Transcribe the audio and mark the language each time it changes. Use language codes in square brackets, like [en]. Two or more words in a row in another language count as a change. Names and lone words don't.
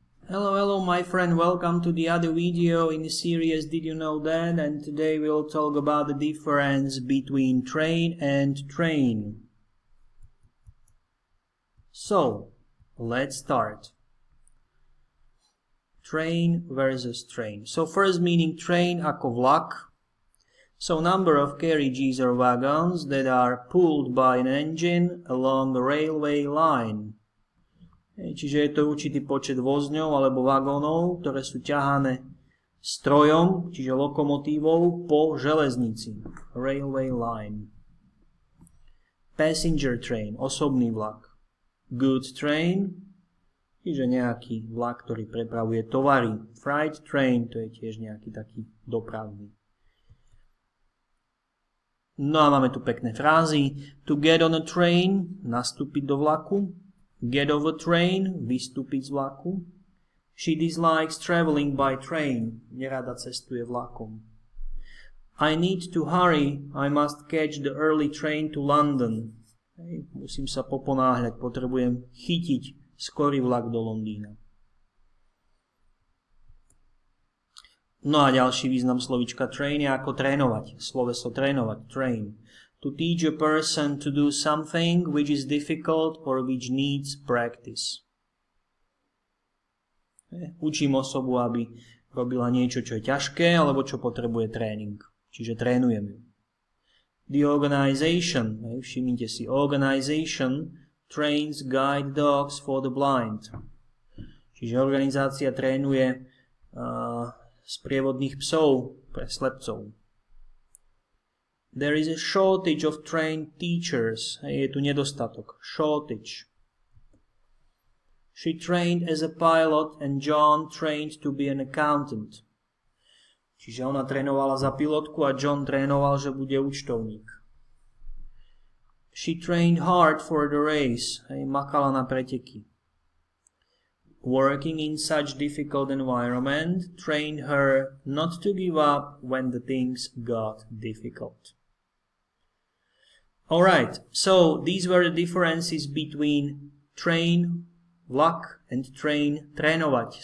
[en] Hello my friend, welcome to the other video in the series Did You Know That? And today we'll talk about the difference between train and train. So, let's start. Train versus train. So first meaning train [sk] ako vlak. [en] So number of carriages or wagons that are pulled by an engine along a railway line. [sk] Čiže je to určitý počet vozňov alebo vagónov, ktoré sú ťahané strojom, čiže lokomotívou, po železnici. [en] Railway line. Passenger train, [sk] osobný vlak. [en] Goods train, [sk] čiže nejaký vlak, ktorý prepravuje tovary. Freight train, to je tiež nejaký taký dopravný. No a máme tu pekné frázy. [en] To get on a train, [sk] nastúpiť do vlaku. [en] Get off a train, [sk] vystúpiť z vlaku. [en] She dislikes traveling by train, [sk] nerada cestuje vlakom. [en] I need to hurry, I must catch the early train to London. [sk] Musím sa poponáhľať, potrebujem chytiť skorý vlak do Londýna. No a ďalší význam slovíčka train je ako trénovať. Sloveso trénovať, [en] train. To teach a person to do something which is difficult or which needs practice. [sk] Učím osobu, aby robila niečo, čo je ťažké, alebo čo potrebuje tréning. Čiže trénujem ju. [en] The organization, [sk] všimnite si, [en] organization trains guide dogs for the blind. [sk] Čiže organizácia trénuje sprievodných psov pre slepcov. [en] There is a shortage of trained teachers. [sk] Je tu nedostatok. [en] Shortage. She trained as a pilot and John trained to be an accountant. [sk] Čiže ona trénovala za pilotku a John trénoval, že bude účtovník. [en] She trained hard for the race. [sk] Makala na preteky. [en] Working in such difficult environment trained her not to give up when the things got difficult. Alright, so these were the differences between train, vlak, and train, trénovať.